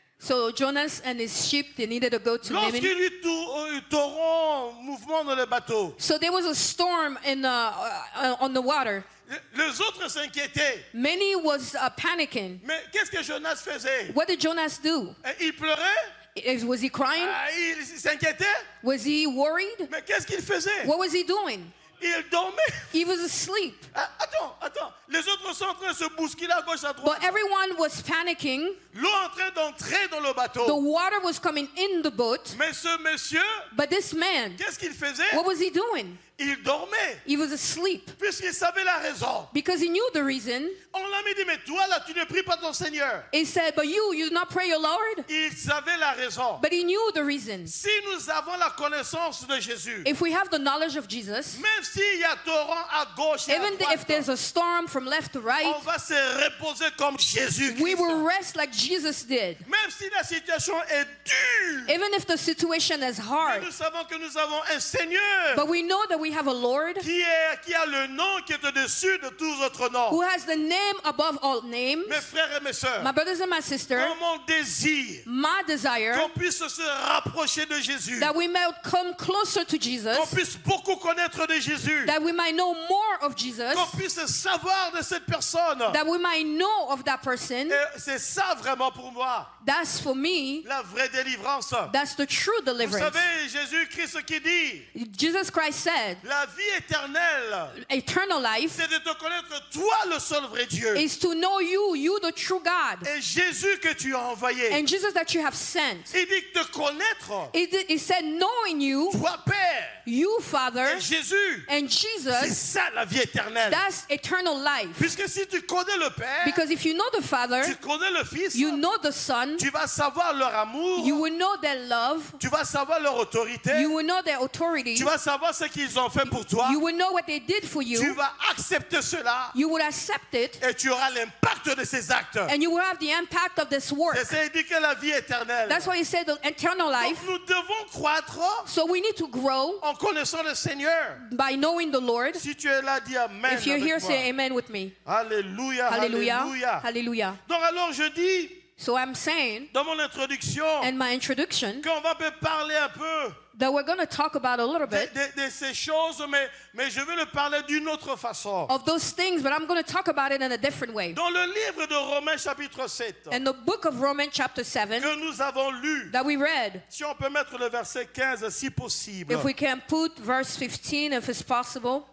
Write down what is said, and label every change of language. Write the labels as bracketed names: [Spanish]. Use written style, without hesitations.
[English] So Jonas and his sheep, they needed to go to [French] Lorsqu'il [English] Nineveh. [French] y eut torrent, mouvement dans le bateau, [English] So there was a storm on the water. [French] les autres s'inquiétaient. [English] Many was panicking. [French] Mais qu'est-ce que Jonas faisait? [English] What did Jonas do? [French] Il pleurait, [English] Was he crying? [French] il s'inquiétait. [English] Was he worried? [French] Mais qu'est-ce qu'il faisait? [English] What was he doing? [French] Il dormait. [English] He was asleep. [French] Attends. Les autres sont en train de se bousculer à gauche, à droite. [English] But everyone was panicking. [French] L'eau est en train d'entrer dans le [English] The [French] bateau. [English] water was coming in the boat. [French] Mais ce monsieur, [English] But this man, [French] qu'est-ce qu'il faisait? [English] what was he doing? [French] Il dormait, [English] He was asleep [French] puisqu'il savait la raison. [English] because he knew the reason. [French] On l'a mis dit, mais toi là, tu ne pries pas ton Seigneur. [English] He said, but you do not pray your Lord? [French] Il savait la raison. [English] But he knew the reason. [French] Si nous avons la connaissance de Jésus, [English] If we have the knowledge of Jesus, [French] même s'il y a torrent à gauche et à [English] even if [French] droite, [English] there's a storm from left to right, [French] on va se reposer comme Jésus. [English] we will rest like Jesus did. [French] Même si la situation est dure, [English] Even if the situation is [French] mais [English] hard, [French] nous savons que nous avons un Seigneur [English] but we know that we have a Lord [French] qui a le nom qui est au-dessus de tous autres noms. [English] who has the name above all names. [French] Mes frères et mes sœurs, [English] My brothers and my sisters, [French] dans mon désir [English] my desire [French] qu'on puisse se rapprocher de Jésus, [English] that we might come closer to Jesus, [French] qu'on puisse beaucoup connaître de Jésus, [English] that we might know more of Jesus, [French] qu'on puisse savoir de cette personne. [English] that we might know of that person. [French] Et c'est ça vraiment pour moi, [English] That's for me, [French] la vraie délivrance. [English] that's the true [French] Vous [English] deliverance. [French] savez, Jésus-Christ qui dit, [English] Jesus Christ said, [French] la vie éternelle, [English] eternal life [French] c'est de te connaître toi le seul vrai Dieu. [English] is to know you the true God, [French] Et Jésus que tu as envoyé. [English] and Jesus that you have sent. [French] Il dit que te connaître, [English] He said, knowing you, [French] toi Père, [English] you Father, [French] et Jésus, [English] and [French] c'est [English] Jesus, [French] ça la vie éternelle. [English] that's eternal life. [French] Puisque si tu connais le Père, [English] Because if you know the Father, [French] tu connais le Fils, [English] you know the Son, [French] tu vas savoir leur amour, [English] you will know their love, [French] tu vas savoir leur autorité, [English] you will know their authority, [French] tu vas savoir ce qu'ils ont ont fait pour toi, [English] You will know what they did for [French] tu [English] you. [French] vas accepter cela [English] You will accept it. [French] et tu auras l'impact de ces actes. [English] And you will have the impact of this work. [French] C'est ça, il dit que la vie éternelle. [English] That's why he said the eternal [French] Donc, [English] life. [French] nous devons croître [English] So we need to grow [French] en connaissant le Seigneur. [English] by knowing the Lord. [French] Si tu es là, dis Amen. [English] If you're [French] avec [English] here, [French] moi. [English] say amen with me. [French] Alléluia, [English] Hallelujah. [French] alléluia. [English] Hallelujah. [French] Donc alors je dis [English] So I'm saying [French] dans mon introduction [English] in my introduction [French] qu'on va parler un peu [English] that we're going to talk about a little bit [French] de ces choses, mais je vais le parler d'une autre façon. [English] of those things, but I'm going to talk about it in a different way. [French] Dans le livre de Romains chapitre 7 [English] In the book of Romans chapter 7 [French] que nous avons lu, [English] that we read, [French] si on peut mettre le verset 15 si possible. [English] if we can put verse 15 if it's possible,